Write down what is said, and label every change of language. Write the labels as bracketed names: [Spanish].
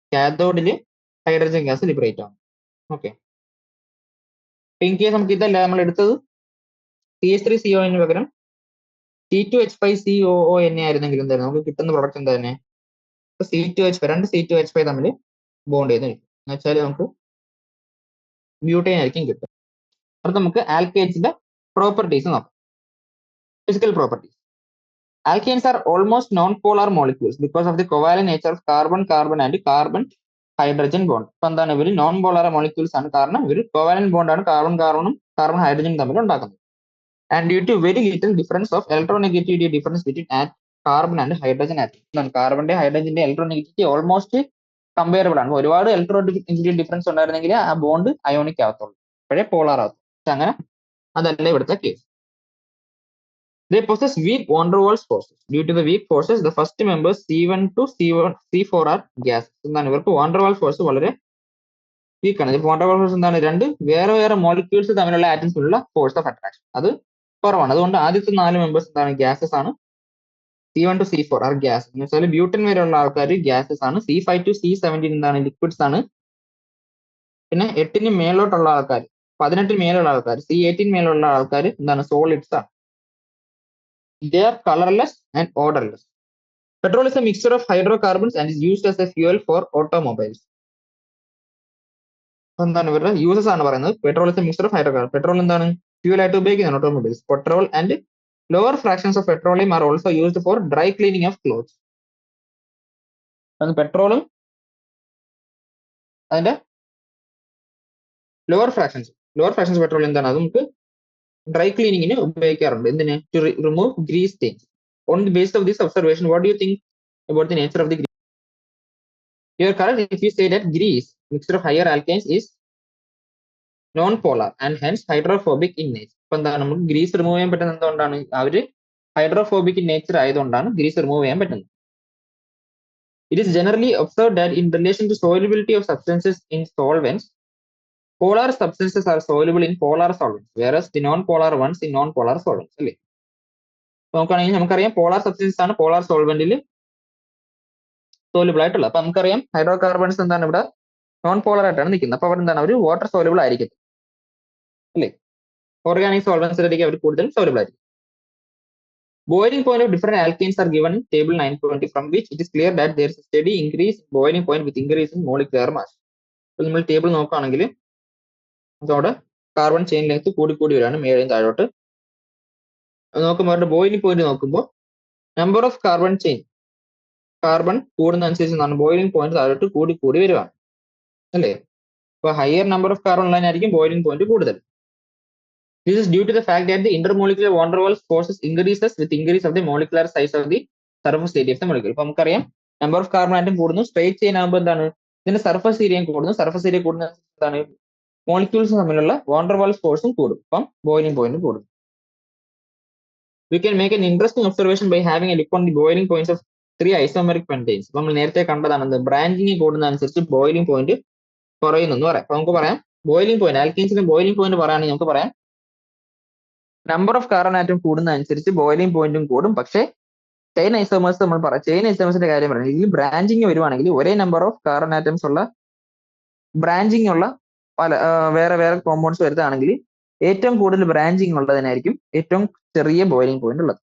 [Malayalam] കാഥോഡില് hydrogen gas liberate ആവും. Okay, in case നമുക്ക് ഇതല്ല നമ്മൾ എടുത്തത് CH3CO പകരം C2H5COO ആയിരുന്നെങ്കിൽ എന്തായിരുന്നു നമുക്ക് കിട്ടുന്ന പ്രൊഡക്റ്റ് എന്താ തന്നെ? C2H5 രണ്ട് C2H5 തമ്മിൽ ബോണ്ട് ചെയ്ത് നിൽക്കും എന്ന് വെച്ചാൽ നമുക്ക് ബ്യൂട്ടൈൻ ആയിരിക്കും കിട്ടും. അടുത്ത നമുക്ക് ആൽക്കേൻസിന്റെ പ്രോപ്പർട്ടീസ് നോക്കാം. Physical properties. [English] Alkanes are almost non-polar molecules because of the covalent nature of carbon-carbon and carbon-hydrogen bond. [Malayalam] അപ്പൊ എന്താണ് ഇവർ നോൺ പോളാർ മോളിക്യൂൾസ് ആണ്, കാരണം ഇവർ കോവാലന്റ് ബോണ്ടാണ് കാർബണും കാർബൺ ഹൈഡ്രജനും തമ്മിൽ ഉണ്ടാക്കുന്നത്. [English] And due to very little difference of electronegativity difference between carbon and hydrogen atom. [Malayalam] കാർബണിന്റെ ഹൈഡ്രജന്റെ electronegativity almost comparable ആണ്. ഒരുപാട് ഇലക്ട്രോനെഗറ്റിവിറ്റി ഡിഫറൻസ് ഉണ്ടായിരുന്നെങ്കിൽ ആ ബോണ്ട് അയോണിക് ആവത്തുള്ളൂ, അപ്പോഴേ പോളാർ ആവത്തുള്ളൂ. പക്ഷെ അങ്ങനെ അതല്ല ഇവിടുത്തെ case. [English] They possess weak van der Waals forces. Due to the weak forces, the first members C1 to C4 are gases. [Malayalam] എന്താണ് ഇവർക്ക് van der Waals ഫോഴ്സ് വളരെ വീക്ക് ആണ്. van der Waals ഫോഴ്സ് എന്താണ്? രണ്ട് വേറെ മോളിക്യൂൾസ് തമ്മിലുള്ള ആറ്റംസിലുള്ള force of attraction അത് കുറവാണ്. അതുകൊണ്ട് ആദ്യത്തെ 4 മെമ്പേഴ്സ് എന്താണ്? ഗ്യാസസ് ആണ്. C1 to C4 R gas എന്ന് വെച്ചാൽ ബ്യൂട്ടൻ വരെയുള്ള ആൾക്കാർ ഗ്യാസസ് ആണ്. C5 to C17 എന്താണ്? ലിക്വിഡ്സ് ആണ്. പിന്നെ 8 മേലോട്ടുള്ള ആൾക്കാർ, 18 മേലുള്ള ആൾക്കാർ, C18 മേലുള്ള ആൾക്കാർ എന്താണ്? സോളിഡ്സ് ആണ്. [English] They are colorless and odorless. Petrol is a mixture of hydrocarbons and is used as a fuel for automobiles. [Malayalam] എന്താണ് ഇവരുടെ യൂസസ് ആണ് പറയുന്നത്. [English] Petrol is a mixture of hydrocarbon. [Malayalam] Petrol എന്താണ്? ഫ്യൂൽ ആയിട്ട് ഉപയോഗിക്കുന്നതാണ് automobiles. [English] Petrol and lower fractions of petroleum are also used for dry cleaning of clothes. [Malayalam] പെട്രോളും അതിന്റെ lower fractions petrol എന്താണ്? അത് നമുക്ക് ഡ്രൈ ക്ലീനിങ്ങിന് ഉപയോഗിക്കാറുണ്ട്. എന്തിന്? [English] To remove grease stains. On the basis of this observation, what do you think about the nature of the grease? You are correct if you say that grease, mixture of higher alkanes, is non-polar and hence hydrophobic in nature. [Malayalam] ഇപ്പൊ എന്താണ് നമുക്ക് Greece remove ചെയ്യാൻ പറ്റുന്നത് എന്തുകൊണ്ടാണ്? അവര് [English] hydrophobic in nature [Malayalam] ആയതുകൊണ്ടാണ് Greece remove ചെയ്യാൻ പറ്റുന്നത്. [English] It is generally observed that in relation to solubility of substances in solvents, polar substances are soluble in polar solvents, whereas the non-polar ones in non-polar solvents. [Malayalam] അല്ലേ? നോക്കുകയാണെങ്കിൽ നമുക്കറിയാം polar substance ആണ് polar സോൾവെന്റിൽ soluble ആയിട്ടുള്ളത്. അപ്പൊ നമുക്കറിയാം hydro carbons എന്താണ് ഇവിടെ non pallor ആയിട്ടാണ് നിൽക്കുന്നത്. അപ്പൊ അവിടെ എന്താണ് അവർ വാട്ടർ സോലുബിൾ ആയിരിക്കും അല്ലേ. ഓർഗാനിക് സോൾവെന്റ്സിലേക്ക് അവർ കൂടുതൽ സോലുബിൾ ആയിരിക്കും. [English] Boiling point of different alkanes are given in table 920, from which it is clear that there is a steady increase in boiling point with increase in molecular mass. [Malayalam] അപ്പോൾ നമ്മൾ table നോക്കുകയാണെങ്കിൽ അതോടെ carbon chain length കൂടി വരികയാണ് മേളിൽ താഴോട്ട്. നോക്കുമ്പോൾ അവരുടെ ബോയിലിംഗ് പോയിന്റ് നോക്കുമ്പോൾ number of carbon chain, carbon കൂടുന്നതനുസരിച്ച് boiling point താഴോട്ട് കൂടി വരുവാണ് അല്ലേ. അപ്പൊ higher number of carbon ഉള്ളതിനായിരിക്കും boiling point കൂടുതൽ. [English] This is due to the fact that the intermolecular van der Waals forces increases with increase of the molecular size of the surface area of the molecule. [Malayalam] ഇപ്പൊ നമുക്കറിയാം number of carbon atom കൂടുന്നു, straight chain ആകുമ്പോൾ എന്താണ് ഇതിന്റെ surface ഏരിയയും കൂടുന്നു. Surface area കൂടുന്ന എന്താണ് മോളിക്യൂൾസ് തമ്മിലുള്ള van der Waals ഫോഴ്സും കൂടും. അപ്പം ബോയിലിംഗ് പോയിന്റ് കൂടും. [English] We can make an interesting observation by having a look on the boiling points of 3 isomeric pentanes. [Malayalam] നമ്മൾ നേരത്തെ കണ്ടതാണ് ബ്രാഞ്ചിങ് കൂടുന്നതനുസരിച്ച് ബോയിലിംഗ് പോയിന്റ് കുറയുന്നു എന്ന് പറയാം. അപ്പൊ നമുക്ക് പറയാം ബോയിലിംഗ് പോയിന്റ് ആൽക്കീൻസിന്റെ ബോയിലിംഗ് പോയിന്റ് പറയുകയാണെങ്കിൽ നമുക്ക് പറയാം number of carbon atom കൂടുന്നതനുസരിച്ച് boiling പോയിന്റും കൂടും, പക്ഷേ ചെയിൻ ഐസോമേഴ്സ് നമ്മൾ പറയാം. ചെയിൻ ഐസോമേഴ്സിന്റെ കാര്യം പറയുന്നത് ഇതിൽ ബ്രാഞ്ചിങ് വരുവാണെങ്കിൽ ഒരേ നമ്പർ ഓഫ് കാർബൺ ആറ്റംസ് ഉള്ള ബ്രാഞ്ചിങ് ഉള്ള പല വേറെ വേറെ കോമ്പൗണ്ട്സ് വരുന്നതാണെങ്കിൽ ഏറ്റവും കൂടുതൽ ബ്രാഞ്ചിങ് ഉള്ളതിനായിരിക്കും ഏറ്റവും ചെറിയ ബോയിലിംഗ് പോയിന്റ് ഉള്ളത്.